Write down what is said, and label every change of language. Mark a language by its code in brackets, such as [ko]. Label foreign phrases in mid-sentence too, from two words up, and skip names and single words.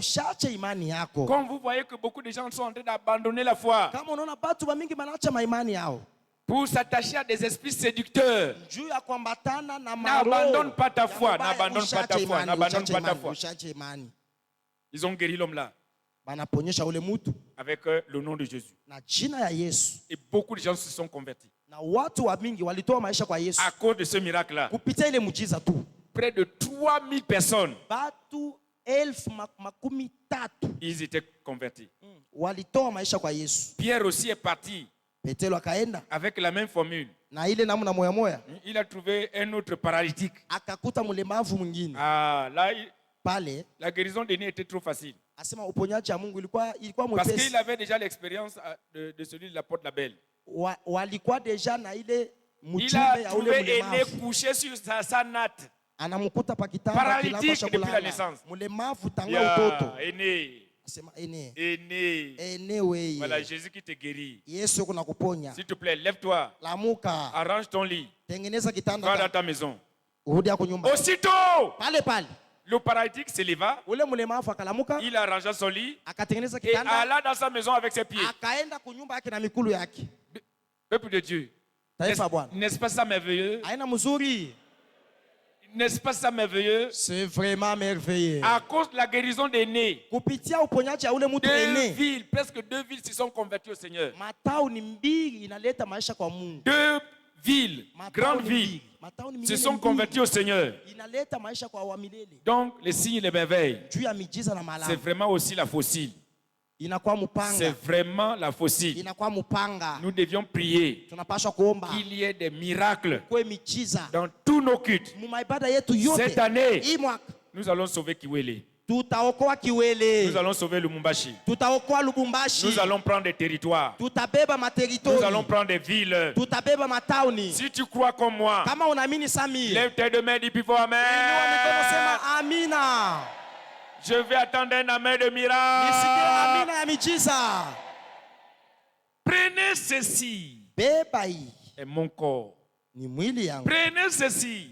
[fr] Comme vous voyez que beaucoup de gens sont en train d'abandonner la foi pour s'attacher à des esprits séducteurs. N'abandonne pas ta foi. N'abandonne pas ta foi. N'abandonne pas ta foi. Ils ont guéri l'homme là avec le nom de Jésus. Et beaucoup de gens se sont convertis. [sw] Na watu wa mingi walitoa maisha kwa Yesu. [fr] À cause de ce miracle-là. [sw] Kupitia ile muujiza tu. [fr] Près de 3000 personnes. [sw] Batu 1013. [fr] Ils étaient convertis. [sw] Walitoa maisha kwa Yesu. [fr] Pierre aussi est parti. [sw] Petero akaenda. [fr] Avec la même formule. [sw] Na ile namna moya moya. [fr] Il a trouvé un autre paralytique. [sw] Akakuta mlemavu mwingine. [fr] Ah, là, [sw] pale. [fr] La guérison d'Aîné était trop facile. [sw] Asema uponyaji wa Mungu ilikuwa mwepesi. [fr] Parce qu'il avait déjà l'expérience de celui de la porte Label. [sw] Walikuwa deja na ile mjumbe ya ule mlemavu. [fr] Il a trouvé Aîné couché sur sa natte. [sw] Anamkuta pa kitanda [fr] paralytique depuis la naissance. [sw] Mlemavu tangia utoto. Aîné. Asema Aîné. Aîné. Wewe. [fr] Voilà Jésus qui te guérit. [sw] Yesu kuna kuponya. [fr] S'il te plaît, lève-toi. [sw] Lamuka. [fr] Arrange ton lit. [sw] Tengeneza kitanda. [fr] Va dans ta maison. [sw] Urudi kwa nyumba. [fr] Aussitôt. [sw] Pale. [fr] Le paralytique se leva. [sw] Ule mlemavu akalamuka. [fr] Il arrangea son lit. [sw] Akatengeneza kitanda. [fr] Et alla dans sa maison avec ses pieds. [sw] Akaenda kwa nyumba yake na mikulu yake. [fr] Peuple de Dieu. N'est-ce pas ça merveilleux? [sw] Aina mzuri. [fr] N'est-ce pas ça merveilleux? C'est vraiment merveilleux. À cause de la guérison d'Aîné, [sw] kupitia uponyaji ya ule mtu Aîné, [fr] presque 2 villes se sont converties au Seigneur. [sw] Matauni mbili inaleta maisha kwa Mungu. [fr] 2 villes, grandes villes, se sont converties au Seigneur. [sw] Inaleta maisha kwa wa milele. [fr] Donc les signes et les merveilles, [sw] juu ya miujiza na malama, [fr] c'est vraiment aussi la fossile. [sw] Inakuwa mupanga. [fr] C'est vraiment la fossile. [sw] Inakuwa mupanga. [fr] Nous devions prier [sw] tunapaswa kuomba [fr] qu'il y ait des miracles [sw] kwa miujiza [fr] dans tous nos cultes. [sw] Mumaibada yetu yote. [fr] Cette année, nous allons sauver Kiwele. [sw] Tutaokoa Kiwele. [fr] Nous allons sauver Lubumbashi. [sw] Tutaokoa Lubumbashi. [fr] Nous allons prendre des territoires. [sw] Tutabeba materitori. [fr] Nous allons prendre des villes. [sw] Tutabeba matauni. [fr] Si tu crois comme moi, [sw] kama unaamini Sami, [fr] lève tes deux mains, dis puis amen. [sw] Amina. [fr] Je vais attendre un amen de miracle. Prenez ceci. Et mon corps. Prenez ceci.